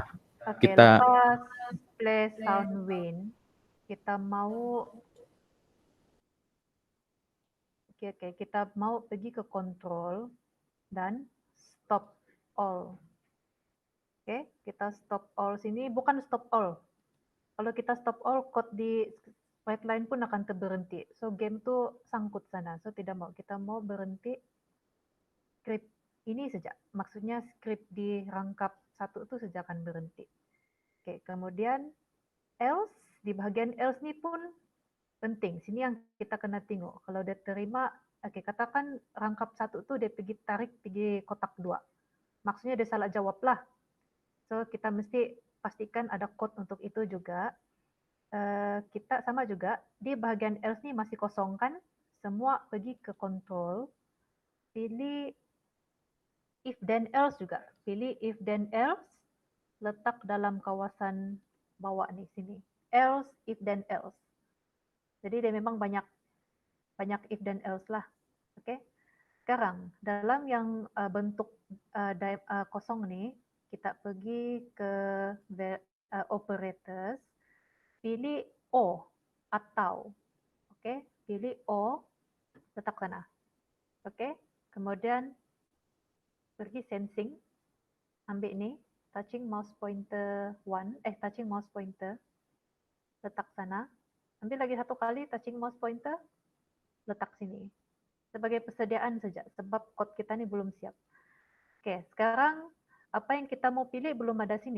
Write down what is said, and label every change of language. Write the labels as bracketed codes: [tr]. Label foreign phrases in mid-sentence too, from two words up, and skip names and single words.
[ms] Oke, kita lepas [en] play sound win, [ms] kita mau kita mau pergi ke control dan [en] stop all. [ms] Oke, kita [en] stop all [ms] sini, bukan [en] stop all. [ms] Kalau kita [en] stop all, [ms] code di sprite line pun akan terberhenti. So game tuh sangkut sana. So tidak mau, kita mau berhenti script ini saja. Maksudnya script di rangkap 1 itu saja akan berhenti. Oke, kemudian else, di bagian else ini pun penting. Sini yang kita kena tengok. Kalau dia terima, oke, katakan rangkap 1 tuh dia pergi tarik pergi kotak 2. Maksudnya dia salah jawab lah. So kita mesti pastikan ada code untuk itu juga. Kita sama juga di bagian else ini masih kosong kan? Semua pergi ke control, pilih [en] if then else [ms] juga. Pilih [en] if then else, [ms] letak dalam kawasan bawah nih sini. [en] Else, if then else. [ms] Jadi dia memang banyak if dan else lah. Oke. Sekarang dalam yang bentuk kosong nih, kita pergi ke operators, pilih O atau. Oke, pilih O, letak sana. Oke. Kemudian pergi sensing, ambil ini, [en] touching mouse pointer [ms] letak sana. Ambil lagi satu kali [en] touching mouse pointer, [ms] letak sini. Sebagai persediaan saja, sebab code kita ini belum siap. Oke, sekarang apa yang kita mau pilih belum ada sini.